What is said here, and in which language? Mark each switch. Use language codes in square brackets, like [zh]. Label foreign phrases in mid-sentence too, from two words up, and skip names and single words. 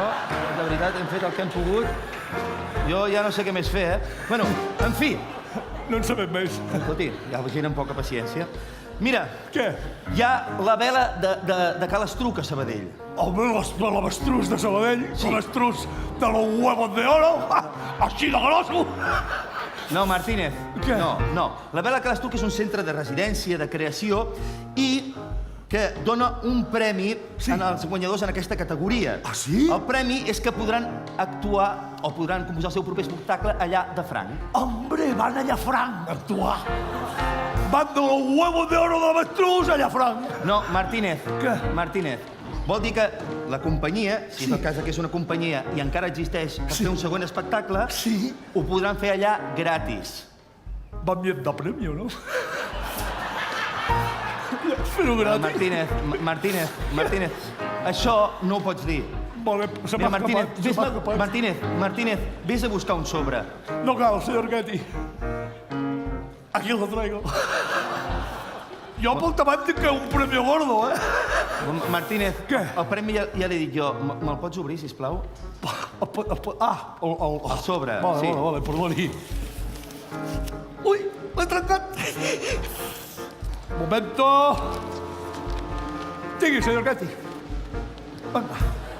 [ca] De veritat, hem fet el que hem pogut. Jo ja no sé què més fer, Bueno, en fi. No en sabem més. Escolti, hi ha gent amb poca paciència. Mira, Què? hi ha la vela de Cal Estruc a Sabadell. Home, l'avestruz de Sabadell, Sí. [es] l'avestruz de los huevos de oro, [ca] així de grosso. No, Martínez. Què? No. La Vela Cal Estruc és un centre de residència, de creació, i que dona un premi als guanyadors en aquesta categoria. Ah, sí? El premi és que podran actuar o podran composar el seu proper espectacle allà de franc. Hombre, van allà a Franc a actuar. Van [es] de los huevos de oro [ca] de l'avestruz allà a Franc. No, Martínez. Què? Martínez. Vol dir que la companyia, si en el cas que és una companyia i encara existeix per fer un segon espectacle, Sí. ho podran fer allà gratis. [es] Van bien de premio, [ca] no? Però gratis. Martínez, això no ho pots dir. Vale, se m'ha Mira, escapat. Martínez, vés a buscar un sobre. No cal, [es] señor Ketty. Aquí lo traigo. [ca] Jo pel tamany tinc un [es] premio gordo, [ca] Martínez, Què? el premi ja l'he dit jo. Me'l pots obrir, sisplau? El sobre, sí. Vale, perdoni. Ui, l'he trencat. Momento. Tingui, señor Ketty.